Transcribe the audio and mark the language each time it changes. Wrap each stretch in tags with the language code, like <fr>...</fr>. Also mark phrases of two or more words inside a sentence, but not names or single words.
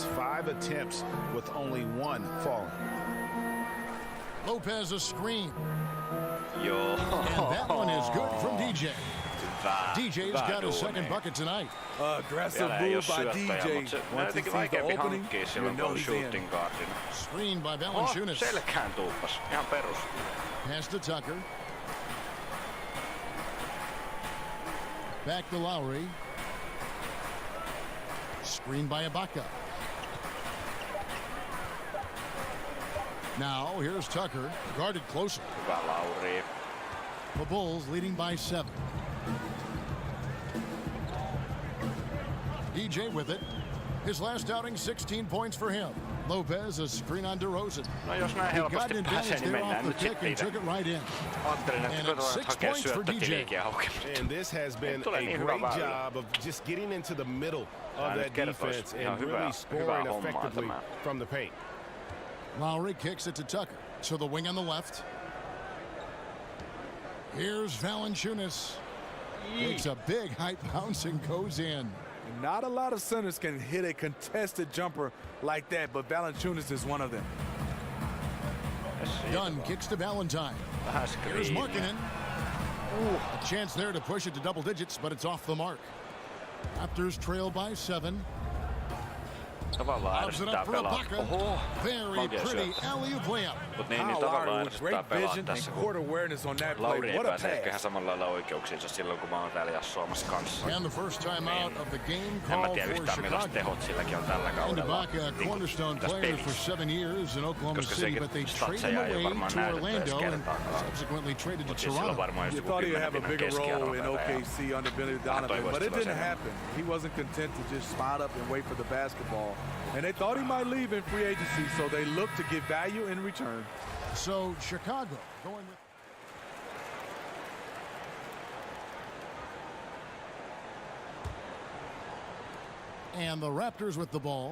<en>5 attempts with only 1 falling. Lopez a screen. Yo. And that one is good from DJ. DJ's got his second bucket tonight. Aggressive move by DJ. Once he sees the opening, you know he's in. Screen by Valanciunas.</en> <fi>Selkään tuuppas. Ihan perus.</fi> <en>Pass to Tucker. Back to Lowry. Screen by Ibaka. Now here's Tucker, guarded closer.</en> <fi>Hyvä Lauri.</fi> <en>The Bulls leading by 7. DJ with it. His last outing, 16 points for him. Lopez a screen on DeRozan.</en> <fi>No jos näin</fi> <en>He got</en> <fi>helposti</fi> <en>an</en> <fi>pääsee,</fi> <en>advantage</en> <fi>niin</fi> <en>there off</en> <fi>mennään</fi> <en>the</en> <fi>nyt</fi> <en>kick</en> <fi>sitten</fi> <en>and took it right in.</en> <fi>Ajattelin, että</fi> <en>And</en> <fi>koetaan</fi> <en>it's 6</en> <fi>hakea</fi> <en>points for DJ.</en> <fi>syöttötiliikin auki.</fi> <en>And this has been</en> <fi>Tulee</fi> <en>a</en> <fi>niin hyvä</fi> <en>great</en> <fi>väylä.</fi> <en>job of just getting into the middle of</en> <fi>nyt</fi> <en>that</en> <fi>kertoisi</fi> <en>defense</en> <fi>ihan</fi> <en>and</en> <fi>hyvää</fi> <en>really scoring</en> <fi>hommaa</fi> <en>effectively</en> <fi>tämä.</fi> <en>from the paint. Lowry kicks it to Tucker. To the wing on the left. Here's Valanciunas. Takes a big height bounce and goes in. Not a lot of centers can hit a contested jumper like that, but Valanciunas is one of them. Dunn kicks to Valentine. Here's Markkanen. A chance there to push it to double digits, but it's off the mark. Raptors trail by 7.</en> <fi>Tavallaan</fi> <en>Lobs it</en> <fi>ärsyttää</fi> <en>up for</en> <fi>pelaa.</fi> <en>Ibaka.</en> <fi>Oho,</fi> <en>Very</en> <fi>makea</fi> <en>pretty</en> <fi>syöttö.</fi> <en>alley-oop layup.</en> <fi>Mut niin</fi> <en>Kyle</en> <fi>tavallaan</fi> <en>Lowry with</en> <fi>ärsyttää</fi> <en>great</en> <fi>pelaa</fi> <en>vision</en> <fi>tässä,</fi> <en>and</en> <fi>kun</fi> <en>court awareness on that play.</en> <fi>Lauri ei</fi> <en>What a</en> <fi>pääse ehkä ihan</fi> <en>pass.</en> <fi>samalla lailla oikeuksiinsa silloin, kun mä oon täällä jassoamassa kanssa.</fi> <en>And the first time out of the game</en> <fi>En mä</fi> <en>call</en> <fi>tiedä</fi> <en>for</en> <fi>yhtään millaiset</fi> <en>Chicago.</en> <fi>tehot silläkin on tällä</fi> <en>And</en> <fi>kaudella.</fi> <en>Ibaka, a cornerstone</en> <fi>tässä</fi> <en>player for</en> <fi>pelissä.</fi> <en>7 years in Oklahoma</en> <fi>Koska</fi> <en>City,</en> <fi>sekin</fi> <en>but they traded</en> <fi>statseja</fi> <en>him</en> <fi>ei oo</fi> <en>away</en> <fi>varmaan</fi> <en>to</en> <fi>näytetty edes</fi> <en>Orlando and</en> <fi>kertaakaan.</fi> <en>subsequently traded to</en> <fi>Mut siis sillä on</fi> <en>Toronto.</en> <fi>varmaan just</fi> <en>You</en> <fi>joku</fi> <en>thought he'd</en> <fi>10</fi> <en>have a</en> <fi>pinnan</fi> <en>bigger role in</en> <fi>keskiarvo.</fi> <en>OKC under Billy Donovan,</en> <fi>toivoisin,</fi> <en>but it</en> <fi>että se</fi> <en>didn't</en> <fi>olisi</fi> <en>happen. He wasn't content to just spot up and wait for the basketball. And they thought he might leave in free agency, so they looked to get value in return. So Chicago going with... And the Raptors with the ball.</en>